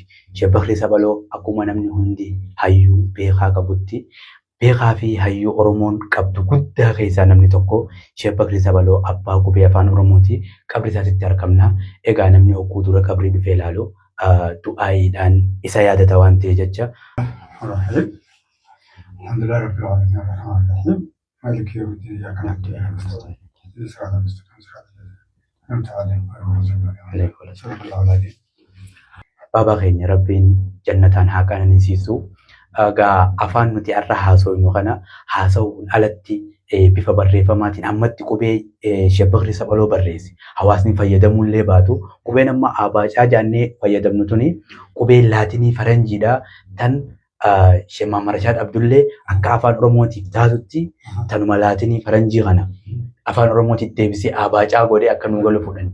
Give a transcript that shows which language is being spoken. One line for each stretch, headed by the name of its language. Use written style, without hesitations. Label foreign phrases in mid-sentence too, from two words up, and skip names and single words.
Oromo: Sheek Bakrii Sabaloo akkuma namni hundi hayyuu beekaa qabutti beekaa fi hayyuu Oromoon qabdu guddaa keessaa namni tokko Sheek Bakrii Sabaloo abbaa qubee afaan Oromooti. Qabri isaatti argamna. Egaa namni hogguu dura qabrii dhufee ilaalu du'aayiidhaan isa yaadata waan ta'e jecha.
Arabic: الحمد لله رب العالمين الرحمن الرحيم مالك يوم الدين إياك نعبد وإياك نستعين اهدنا الصراط المستقيم صراط الذين أنعمت عليهم غير المغضوب عليهم.
Oromo: Baba keenya Rabbiin jannataan haa qanansiisu. Egaa afaan nuti har'a haasofnu kana haasa'uun alatti bifa barreeffamaatiin ammatti qubee Sheek Bakrii Sabaloo barreesse. Hawaasni fayyadamuullee baatu qubeen amma abaacaa jaannee fayyadamnu tuni qubee laatinii faranjiidha tan Sheek Mahammad Rashaad Abdullee akka afaan Oromootiif taatutti tanuma laatinii faranjii kana afaan Oromootiif deebisee abaacaa godhee akka nu galu fudhan.